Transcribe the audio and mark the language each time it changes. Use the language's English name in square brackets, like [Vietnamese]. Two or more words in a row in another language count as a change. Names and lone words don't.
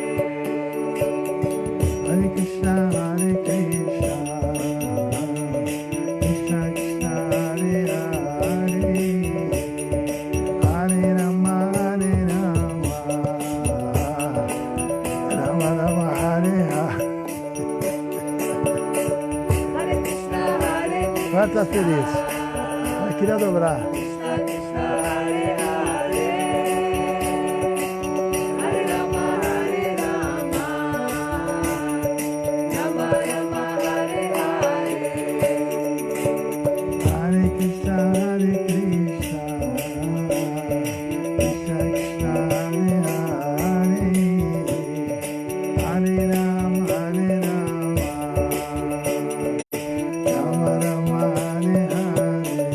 [Sanskrit] Hare Krishna, Hare Krishna, Krishna Krishna, Hare Hare, Hare Rama, Hare Rama, Rama Rama, Hare Hare. Hare Krishna, Hare Krishna, [Portuguese] Vai estar feliz. Vai querer dobrar. [Sanskrit] Krishna Krishna, Hare Hare, Hare Rama, Hare Rama, Rama Rama, Hare Hare. Hare Krishna, Hare Krishna, Krishna Krishna, Hare Hare, Hare Rama, Hare Rama, Rama Rama, Hare Hare.